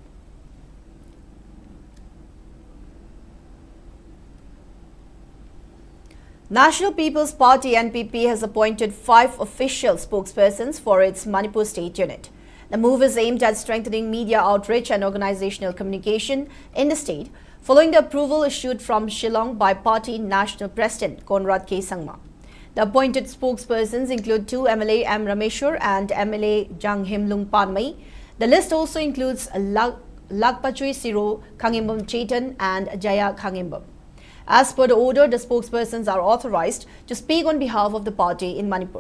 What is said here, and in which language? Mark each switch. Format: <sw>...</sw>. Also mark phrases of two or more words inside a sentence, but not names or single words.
<en>National People's Party NPP has appointed 5 official spokespersons for its Manipur state unit. The move is aimed at strengthening media outreach and organizational communication in the state, following the approval issued from Shillong by party national president Conrad K. Sangma. The appointed spokespersons include 2 MLA M. Rameshwar and MLA Jang Himlung Panmai. The list also includes Lagpachui Siro Khangimbam Chetan and Jaya Khangimbam. As per the order, the spokespersons are authorized to speak on behalf of the party in Manipur.</en>